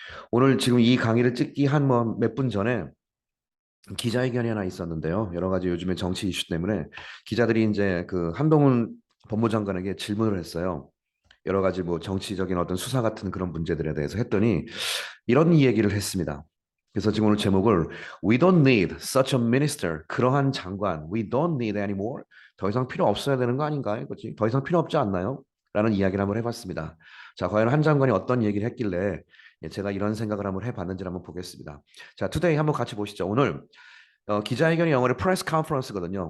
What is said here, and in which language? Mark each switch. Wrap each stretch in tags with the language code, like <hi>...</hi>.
<ko>오늘 지금 이 강의를 찍기 한 몇 분 전에 기자회견이 하나 있었는데요. 여러 가지 요즘에 정치 이슈 때문에 기자들이 이제 그 한동훈 법무장관에게 질문을 했어요. 여러 가지 뭐 정치적인 어떤 수사 같은 그런 문제들에 대해서 했더니 이런 얘기를 했습니다. 그래서 지금 오늘 제목을</ko> <en>We don't need such a minister.</en> <ko>그러한 장관.</ko> <en>We don't need anymore.</en> <ko>더 이상 필요 없어야 되는 거 아닌가요? 그렇지? 더 이상 필요 없지 않나요? 라는 이야기를 한번 해봤습니다. 자, 과연 한 장관이 어떤 얘기를 했길래 제가 이런 생각을 한번 해봤는지 한번 보겠습니다. 자, 투데이 한번 같이 보시죠. 오늘 기자회견이 영어로 프레스 컨퍼런스거든요.</ko>